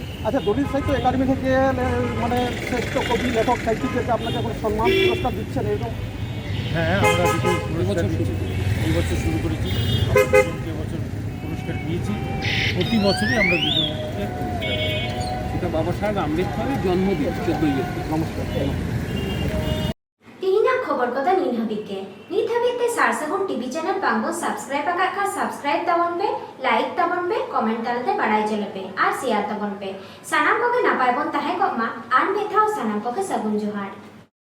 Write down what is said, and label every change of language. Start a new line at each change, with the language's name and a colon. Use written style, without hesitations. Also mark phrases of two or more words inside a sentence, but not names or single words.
Bangla: আচ্ছা, দলিত সাহিত্য একাডেমি থেকে মানে শ্রেষ্ঠ কবি লেখক সাহিত্যিকদেরকে আপনাকে কোনো সম্মান পুরস্কার দিচ্ছেন এরকম? হ্যাঁ, আমরা দুটো পুরস্কার দিচ্ছি, এই বছর শুরু করেছি। আমরা দুজনকে এবছর পুরস্কার দিয়েছি, প্রতি বছরই আমরা দুজনকে পুরস্কার দিই। সেটা বাবা সাহেব আম্বেদকরের জন্মদিন 14ই এপ্রিল। নমস্কার।
Santali: ᱛᱮᱦᱮᱧᱟᱜ ᱠᱷᱚᱵᱚᱨ ᱠᱚᱫᱚ ᱱᱤᱛ ᱦᱟᱹᱵᱤᱡ ᱜᱮ᱾ ᱱᱤᱛ ᱦᱟᱹᱵᱤᱡ ᱛᱮ ᱥᱟᱨᱥᱟᱹᱜᱩᱱ
English: TV channel
Santali: ᱵᱟᱝᱵᱚᱱ ᱥᱟᱵᱥᱠᱨᱟᱭᱤᱵ ᱟᱠᱟᱫ ᱠᱷᱟᱱ ᱥᱟᱵᱥᱠᱨᱟᱭᱤᱵ ᱛᱟᱵᱚᱱ ᱯᱮ, ᱞᱟᱭᱤᱠ ᱛᱟᱵᱚᱱ ᱯᱮ, ᱠᱚᱢᱮᱱᱴ ᱛᱟᱞᱟᱛᱮ ᱵᱟᱲᱟᱭ ᱦᱚᱪᱚ ᱞᱮᱯᱮ ᱟᱨ ᱥᱮᱭᱟᱨ ᱛᱟᱵᱚᱱ ᱯᱮ। ᱥᱟᱱᱟᱢ ᱠᱚᱜᱮ ᱱᱟᱯᱟᱭ ᱵᱚᱱ ᱛᱟᱦᱮᱸ ᱠᱚᱜ ᱢᱟ ᱟᱨ ᱢᱤᱫ ᱫᱷᱟᱣ ᱥᱟᱱᱟᱢ ᱠᱚᱜᱮ ᱥᱟᱹᱜᱩᱱ ᱡᱚᱦᱟᱨ।